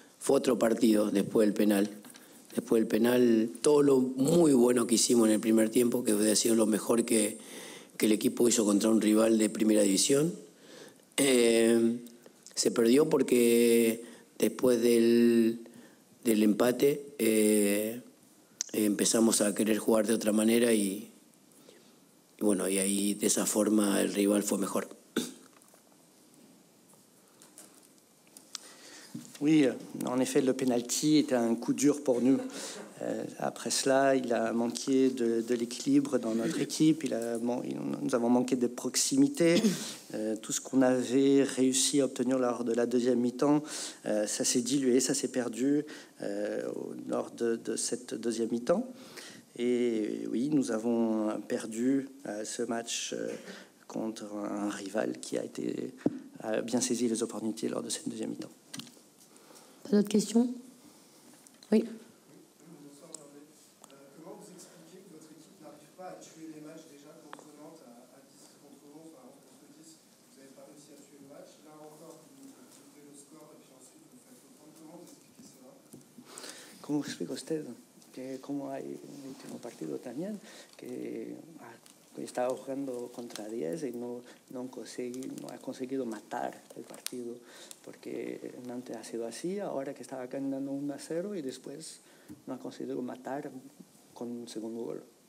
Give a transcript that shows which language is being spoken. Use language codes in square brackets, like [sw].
[es] Fue otro partido después del penal. Después del penal, todo lo muy bueno que hicimos en el primer tiempo, que había sido lo mejor que el equipo hizo contra un rival de primera división, se perdió porque después del empate empezamos a querer jugar de otra manera y bueno, y ahí de esa forma el rival fue mejor. [fr] Oui, en effet, le penalty était un coup dur pour nous. Après cela, il a manqué de l'équilibre dans notre équipe. Nous avons manqué de proximité. Tout ce qu'on avait réussi à obtenir lors de la deuxième mi-temps, ça s'est dilué, ça s'est perdu lors de cette deuxième mi-temps. Et oui, nous avons perdu ce match contre un rival qui a bien saisi les opportunités lors de cette deuxième mi-temps. Pas d'autres questions? Oui. Comment vous expliquez que votre équipe n'arrive pas à tuer les matchs déjà contre Nantes à 10 contre 11, enfin 11 contre 10, vous n'avez pas réussi à tuer le match. Là encore, vous ouvrez le score et puis ensuite vous faites autant. Comment vous expliquez cela? [es] ¿Cómo explica usted que como hay un último partido también que estaba jugando contra 10 y no ha conseguido matar el partido, porque Nantes ha sido así, ahora que estaba ganando 1-0 y después no ha conseguido matar con un segundo gol?